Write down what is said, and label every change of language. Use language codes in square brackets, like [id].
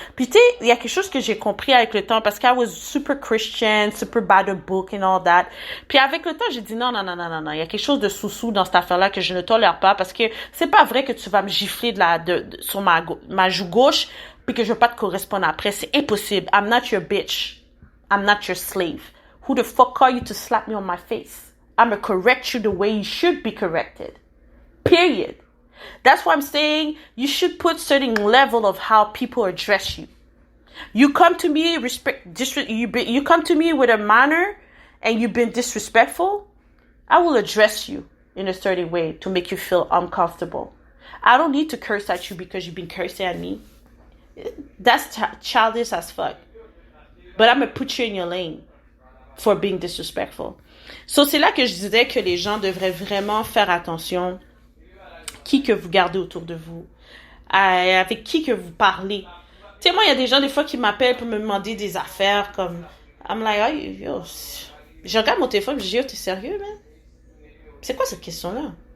[fr] Puis tu sais, il y a quelque chose que j'ai compris avec le temps, parce que [en] I was super Christian, super by the book and all that. [fr] Puis avec le temps, j'ai dit non, il y a quelque chose de sous-sous dans cette affaire-là que je ne tolère pas, parce que c'est pas vrai que tu vas me gifler sur ma joue gauche, puis que je veux pas te correspondre après. C'est impossible. [en] I'm not your bitch. I'm not your slave. Who the fuck are you to slap me on my face? I'm gonna correct you the way you should be corrected. Period. That's why I'm saying you should put certain level of how people address you. You come to me you come to me with a manner and you've been disrespectful, I will address you in a certain way to make you feel uncomfortable. I don't need to curse at you because you've been cursing at me. That's childish as fuck. But I'm gonna put you in your lane for being disrespectful. [fr] So c'est là que je disais que les gens devraient vraiment faire attention qui que vous gardez autour de vous, avec qui que vous parlez. Tu sais, moi, il y a des gens, des fois, qui m'appellent pour me demander des affaires comme... [en] I'm like, oh, [fr] yo, je regarde mon téléphone et je dis, yo, t'es sérieux, man? C'est quoi cette question-là?